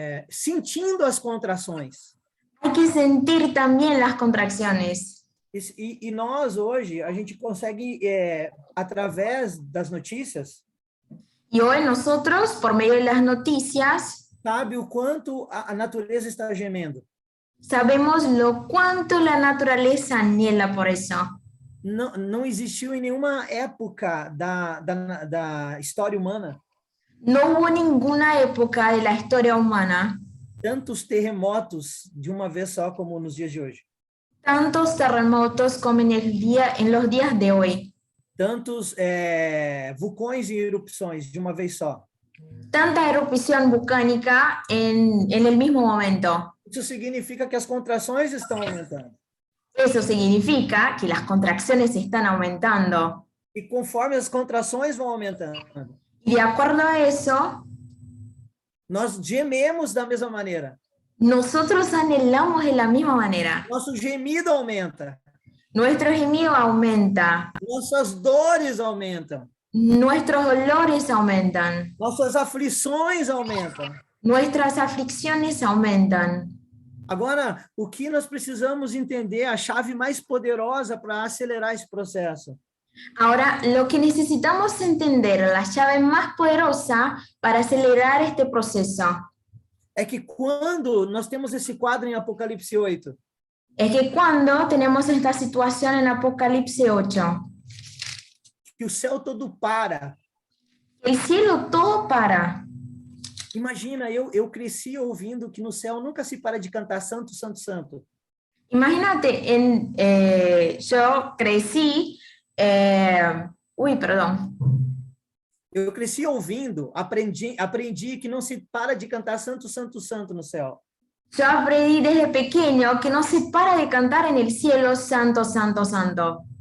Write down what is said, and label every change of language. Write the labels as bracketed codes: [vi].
[pt] Sentindo as contrações. [es] Hay que sentir también las contracciones. [pt] E nós, hoje, a gente consegue, através das notícias, [es] Y hoy nosotros, por medio de las noticias, [pt] sabe o quanto a natureza está gemendo. [es] sabemos lo cuánto la naturaleza anhela por eso. [pt] Não existiu em nenhuma época da história humana [es] No hubo ninguna época de la historia humana [pt] tantos terremotos de uma vez só como nos dias de hoje. [es] tantos terremotos como en los días de hoy. [pt] Tantos vulcões e erupções de uma vez só. [es] Tanta erupción volcánica en el mismo momento. [pt] Isso significa que as contrações estão aumentando. [es] Eso significa que las contracciones están aumentando. [pt] E conforme as contrações vão aumentando, [es] Y de acuerdo a eso, [pt] nós gememos da mesma maneira. [es] nosotros anhelamos de la misma manera. [pt] Nosso gemido aumenta. [es] Nuestro gemido aumenta. [pt] Nossas dores aumentam. [es] Nuestros dolores aumentan. [pt] Nossas aflições aumentam. [es] Nuestras aflicciones aumentan. [pt] Agora, o que nós precisamos entender, a chave mais poderosa para acelerar esse processo, [es] Ahora, lo que necesitamos entender, la llave más poderosa para acelerar este proceso, [pt] é que quando nós temos esse quadro em Apocalipse 8, [es] es que cuando tenemos esta situación en Apocalipsis 8, [pt] que o céu todo para. [es] el cielo todo para. [pt] Imagina, eu cresci ouvindo que no céu nunca se para de cantar Santo, Santo, Santo. [es] Imagínate, yo crecí, perdón. [pt] Eu cresci ouvindo, aprendi que não se para de cantar Santo, Santo, Santo no céu. [es] Yo aprendí desde pequeño que no se para de cantar en el cielo Santo, Santo, Santo.